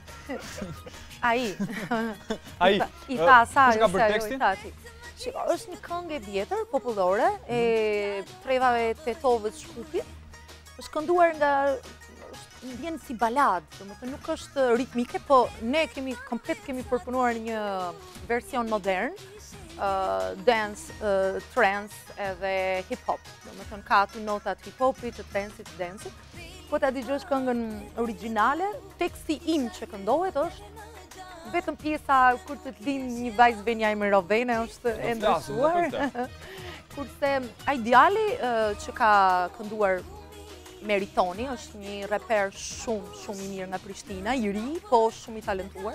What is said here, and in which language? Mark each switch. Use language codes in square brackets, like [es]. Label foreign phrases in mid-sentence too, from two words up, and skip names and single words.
[sq] Ai. I tha asaj, i tha ti. Shiko, është një këngë e vjetër, popullore, e trevave tetovës Shkupit. Është kënduar nga vjen si balad, domethënë nuk është ritmike, po ne komplet kemi përpunuar një version modern. Dance, trance edhe hip-hop. Domethënë ka aty notat hip-hopit, të trance-it, të dance-it. Po ta dëgjosh këngën origjinale, teksti im që këndohet është vetëm pjesa kur të lind një vajzë venja me Rovene është e ndryshuar. Kurse ai djali që ka kënduar Meritoni është një reper shumë i mirë nga Prishtina, i ri, po shumë i talentuar.